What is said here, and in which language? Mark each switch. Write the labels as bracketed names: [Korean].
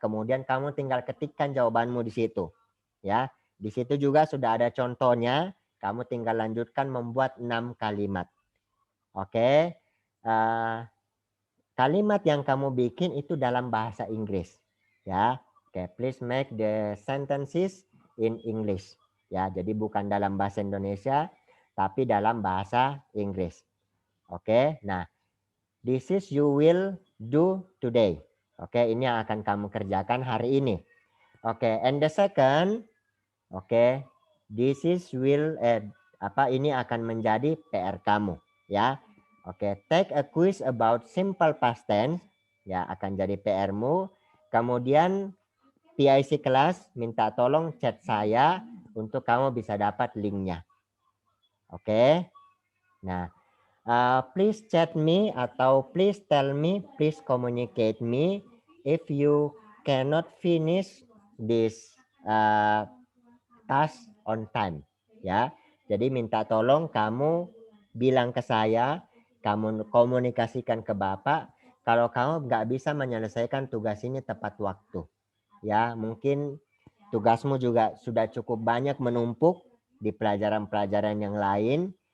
[Indonesian] Kemudian kamu tinggal ketikkan jawabanmu di situ. Ya, di situ juga sudah ada contohnya. Kamu tinggal lanjutkan membuat 6 kalimat. Oke. Kalimat yang kamu bikin itu dalam bahasa Inggris. Ya. [English] Oke, please make the sentences in English. [Indonesian] Ya, jadi bukan dalam bahasa Indonesia, tapi dalam bahasa Inggris. Oke. [English] Nah, this is you will do today. [Indonesian] Oke, ini yang akan kamu kerjakan hari ini. [English] Oke, and the second, oke, this is will [Indonesian] ini akan menjadi PR kamu, [English] ya. Oke, take a quiz about simple past tense, ya, [Indonesian] akan jadi PR-mu. Kemudian PIC kelas minta tolong chat saya untuk kamu bisa dapat linknya. Oke. [English] Nah, please chat me [Indonesian] atau [English] please tell me, please communicate me if you cannot finish this task on time. [Indonesian] Ya, jadi minta tolong kamu bilang ke saya, kamu komunikasikan ke Bapak kalau kamu nggak bisa menyelesaikan tugas ini tepat waktu. Ya, mungkin tugasmu juga sudah cukup banyak menumpuk di pelajaran-pelajaran yang lain.